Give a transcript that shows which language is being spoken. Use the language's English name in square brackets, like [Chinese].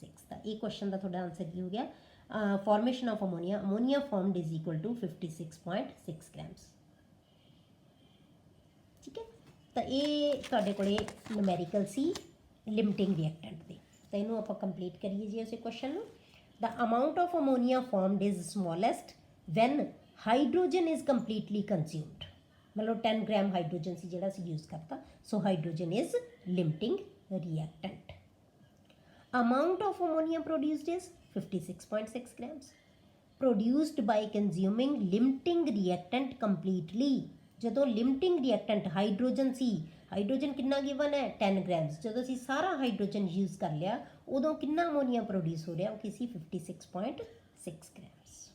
[Punjabi] ਤਾਂ ਇਹ ਕੁਐਸਚਨ ਦਾ ਤੁਹਾਡਾ ਆਨਸਰ ਕੀ ਹੋ ਗਿਆ, [English] formation of ammonia formed is equal to [Punjabi] 56.6 grams। ਠੀਕ ਹੈ, ਤਾਂ ਇਹ ਤੁਹਾਡੇ ਕੋਲੇ ਨੂਮੈਰੀਕਲ ਸੀ ਲਿਮਟਿੰਗ ਰਿਐਕਟੈਂਟ ਦੇ। ਤਾਂ ਇਹਨੂੰ ਆਪਾਂ ਕੰਪਲੀਟ ਕਰੀਏ ਜੀ ਉਸੇ ਕੁਐਸਚਨ ਨੂੰ। [English] The amount of ammonia formed is smallest when hydrogen is completely consumed। [Hindi] मतलब 10 ग्राम हाइड्रोजन से [Punjabi] ਜਿਹੜਾ ਅਸੀਂ [Hindi] यूज़ करता, [English] so hydrogen is limiting reactant। Amount of ammonia produced is 56.6 grams produced by consuming limiting reactant completely। [Punjabi] ਜਦੋਂ limiting reactant hydrogen ਸੀ, hydrogen ਕਿੰਨਾ given ਹੈ 10 grams, ਜਦੋਂ ਅਸੀਂ ਸਾਰਾ ਹਾਈਡਰੋਜਨ ਯੂਜ਼ ਕਰ ਲਿਆ ਉਦੋਂ ਕਿੰਨਾ ਅਮੋਨੀਆ ਪ੍ਰੋਡਿਊਸ ਹੋ ਰਿਹਾ, ਉਹ ਕਿਸੇ 56.6 grams।